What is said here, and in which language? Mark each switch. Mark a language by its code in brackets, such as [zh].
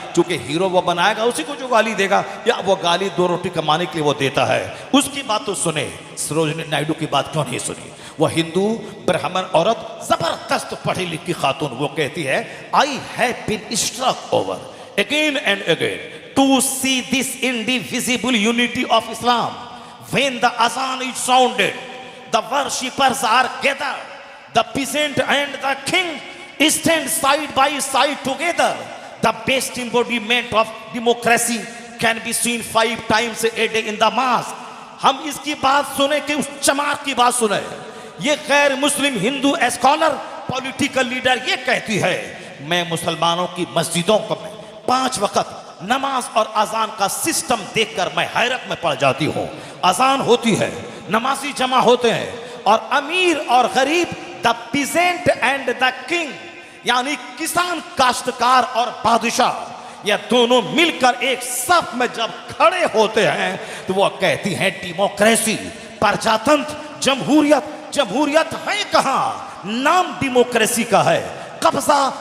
[hi] चूंकि हीरो वो बनाएगा उसी को जो गाली देगा, या वो गाली 2 रोटी कमाने के लिए वो देता है, उसकी बात तो सुने। सरोजनी नायडू की बात क्यों नहीं सुनी? वह हिंदू ब्राह्मण औरत, जबरदस्त पढ़ी लिखी खातून, वो कहती है [en] I have been struck over again and again to see this indivisible unity of Islam. When the azan is sounded, the worshippers are gathered, the peasant and the king stand side by side together. The best embodiment of democracy can be seen 5 times a day in the mosque. [hi] हम इसकी बात सुने कि उस चमार की बात सुने। ये गैर मुस्लिम हिंदू स्कॉलर, पॉलिटिकल लीडर ये कहती है मैं मुसलमानों की मस्जिदों को 5 वक्त नमाज और अजान का सिस्टम देखकर मैं हैरत में पड़ जाती हूँ। अजान होती है, नमाजी जमा होते हैं, और अमीर और गरीब, [en] the peasant and the king, [hi] यानी किसान, काश्तकार और बादशाह, ये दोनों मिलकर एक सफ में जब खड़े होते हैं तो वो कहती हैं डेमोक्रेसी, प्रजातंत्र, जमहूरियत। जमहूरियत है कहाँ? नाम डेमोक्रेसी का है, कब्जा